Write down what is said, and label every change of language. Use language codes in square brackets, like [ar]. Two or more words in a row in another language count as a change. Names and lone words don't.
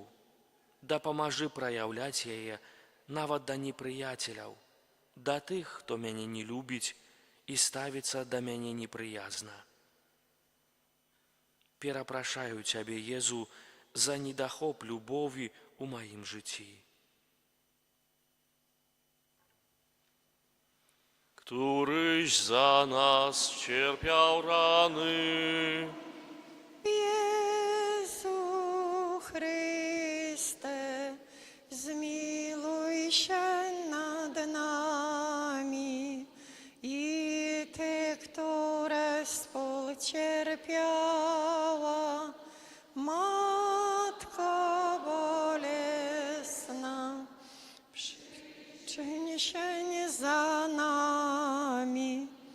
[be] Дапамажы праяўляць яе нават да непрыяцеляў, да тых, хто мяне не любіць і ставіцца да мяне непрыязна. Перапрашаю Цябе, Езу, за недахоп любові ў маім жыцці. [pl] Któryś za nas cierpiał rany, Jezu Chryste, zmiłuj się nad nami i Ty, które współcierpiała, Matko bolesna, przyczyń się za nami.